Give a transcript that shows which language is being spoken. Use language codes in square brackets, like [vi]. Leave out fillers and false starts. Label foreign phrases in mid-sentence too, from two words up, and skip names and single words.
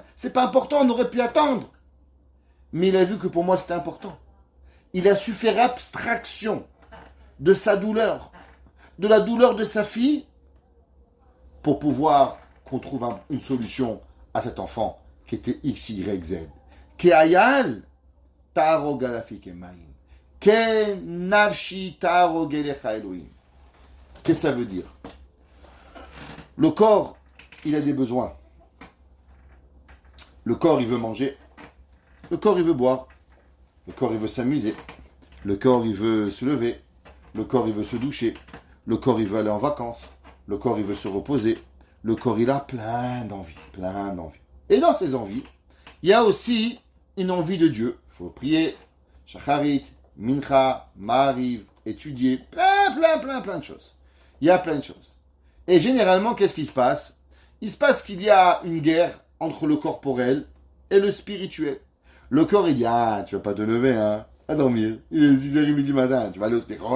[fr] C'est pas important, on aurait pu attendre. Mais il a vu que pour moi, c'était important. Il a su faire abstraction de sa douleur, de la douleur de sa fille, pour pouvoir qu'on trouve une solution à cet enfant qui était X, Y, Z. [he] כאיל תערוג אפיקי מים. כן נפשי תערוג אליך אלהים. [fr] Qu'est-ce que ça veut dire? Le corps, il a des besoins. Le corps, il veut manger. Le corps, il veut boire. Le corps, il veut s'amuser. Le corps, il veut se lever. Le corps, il veut se doucher. Le corps, il veut aller en vacances. Le corps, il veut se reposer. Le corps, il a plein d'envies. Plein d'envies. Et dans ces envies, il y a aussi une envie de Dieu. Il faut prier, [he] שחרית, מנחה, מעריב, [fr] étudier, plein de choses. Il y a plein de choses. Et généralement, qu'est-ce qui se passe? Il se passe qu'il y a une guerre entre le corporel et le spirituel. Le corps, il dit, ah, tu vas pas te lever, hein, à dormir. Il est 6h30 du matin, tu vas aller au slichot.